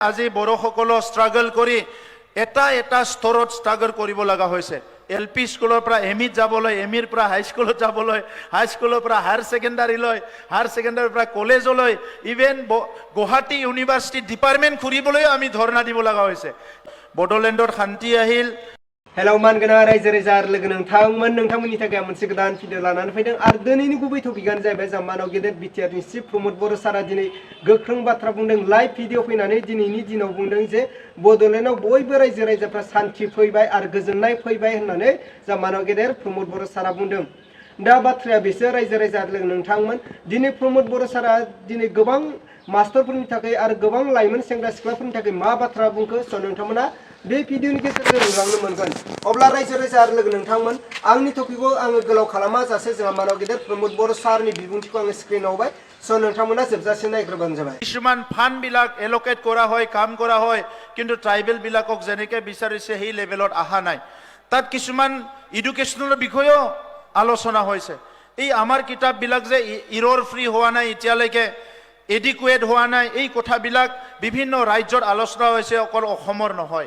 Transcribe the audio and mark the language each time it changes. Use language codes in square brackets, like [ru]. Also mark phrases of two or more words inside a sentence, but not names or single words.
[as] আজি বড়োসকলৰ ষ্ট্ৰাগল কৰি এটা স্তৰত ষ্ট্ৰাগল কৰিব লগা হৈছে। LP স্কুলৰ পৰা ME যাবলৈ, MEৰ পৰা হাইস্কুলত যাবলৈ, হাইস্কুলৰ পৰা [en] higher secondary, higher secondary [as] পৰা কলেজলৈ, ইভেন গুৱাহাটী ইউনিভাৰ্চিটি ডিপাৰ্টমেণ্ট ঘূৰিবলৈ আমি ধৰ্ণা দিব লগা হৈছে। বড়োলেণ্ডত শান্তি আহিল। [brx] हेलौ मानगोनां रायजो राजा आरो लोगो नोंथांमोननि थाखाय मोनसे गोदान भिडिअ लानानै फैदों आरो दिनैनि गुबै टपिकआनो जाहैबाय जाम्बानाव गेदेर बिटिआरनि चिफ प्रमद बर' सारा दिनै गोख्रों बाथ्रा बुंदों। [en] live video [brx] फैनानै दिनैनि दिनाव बुंदों जे बड'लेण्डआव बयबो रायजो राजाफ्रा शान्ति फैबाय आरो गोजोननाय फैबाय होननानै जाम्बानाव गेदेर प्रमद बर' सारा बुंदों। दा बाथ्राया बिसोर रायजो राजा आरो लोगो नोंथांमोन दिनै प्रमद बर' सारा दिनै गोबां मास्टारफोरनि थाखाय आरो गोबां लाइमोन सेंग्रा सिख्लाफोरनि थाखाय मा बाथ्रा बुंखो स' नोंथांमोना बे भिडिअनि गेजेरजों नुलांनो मोनगोन। अब्ला रायजो राजा आरो लोगो नोंथांमोन आंनि टपिकखौ आङो गोलाव खालामा जासे जोंहा मानव गेदेर प्रमद बर' सारनि बिबुंथिखौ आङो स्क्रिनाव होबाय। स' नोंथांमोना जोबजासे नायग्रोबानो जाबाय। [as] কিছুমান ফান্ড বিলাক এলোকেট কৰা হয়, কাম কৰা হয়, কিন্তু ট্ৰাইবেল বিলাকক যেনেকৈ বিচাৰিছে সেই লেভেলত অহা নাই। তাত কিছুমান এডুকেশ্যনৰ বিষয়েও আলোচনা হৈছে। এই আমাৰ কিতাপবিলাক যে ইৰৰ ফ্ৰী হোৱা নাই, এতিয়ালৈকে এডিকুৱেট হোৱা নাই, এই কথাবিলাক বিভিন্ন ৰাজ্যত আলোচনা হৈছে, অকল অসমৰ নহয়।